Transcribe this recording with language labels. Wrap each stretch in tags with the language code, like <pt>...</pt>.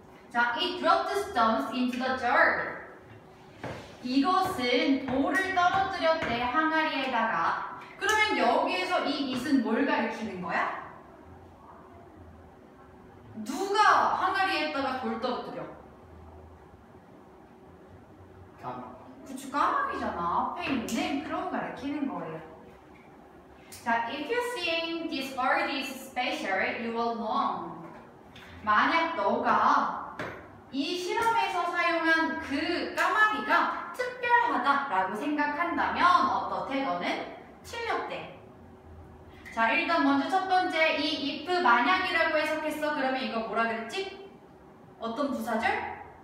<en>자, it dropped the stones into the jar.</en> <ko>이것은 돌을 떨어뜨렸대, 항아리에다가. 그러면 여기에서 이 it은 뭘 가리키는 거야? 누가 항아리에다가 돌 떨어뜨려? 그치, 까마귀잖아. 앞에 있는 그런 가리키는 거예요.</ko> <en>자, if you think this bird is special, you will know.</en> <ko>만약 너가 이 실험에서 사용한 그 까마귀가 특별하다라고 생각한다면 어떻대? 너는 틀렸대. 자, 일단 먼저 첫 번째 이 if 만약이라고 해석했어. 그러면 이거 뭐라 그랬지? 어떤 부사절?</ko>